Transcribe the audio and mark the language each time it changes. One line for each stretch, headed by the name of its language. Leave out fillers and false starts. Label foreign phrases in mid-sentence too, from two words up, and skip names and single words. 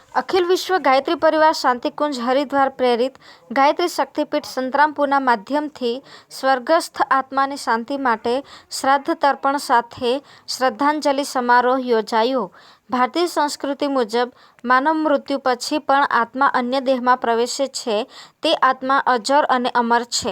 Gujarati: अखिल विश्व गायत्री परिवार शांतिकुंज हरिद्वार प्रेरित गायत्री शक्तिपीठ संतरामपुરના માધ્યમથી સ્વર્ગસ્થ આત્માની શાંતિ માટે શ્રાદ્ધ તર્પણ સાથે શ્રદ્ધાંજલિ સમારોહ યોજાયો। ભારતીય સંસ્કૃતિ મુજબ માનવ મૃત્યુ પછી પણ આત્મા અન્ય દેહમાં પ્રવેશે છે તે આત્મા અજર અને અમર છે।